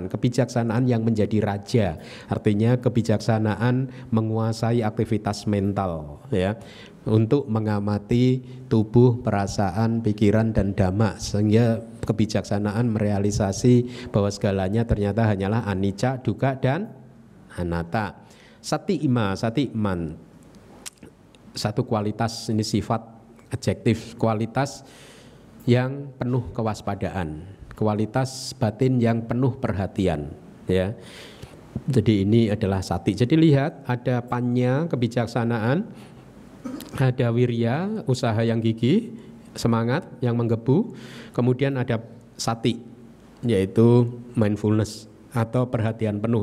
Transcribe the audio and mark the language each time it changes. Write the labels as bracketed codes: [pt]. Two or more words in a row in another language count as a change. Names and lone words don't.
[id] Kebijaksanaan yang menjadi raja. Artinya kebijaksanaan menguasai aktivitas mental, ya, untuk mengamati tubuh, perasaan, pikiran dan dhamma, sehingga kebijaksanaan merealisasi bahwa segalanya ternyata hanyalah anicca, dukkha dan anatta. [pi] Sati iman, [id] satu kualitas, ini sifat adjektif, kualitas yang penuh kewaspadaan, kualitas batin yang penuh perhatian, ya. Jadi ini adalah sati. Jadi lihat, ada panya, kebijaksanaan, ada wirya, usaha yang gigih, semangat yang menggebu, kemudian ada sati, yaitu mindfulness atau perhatian penuh.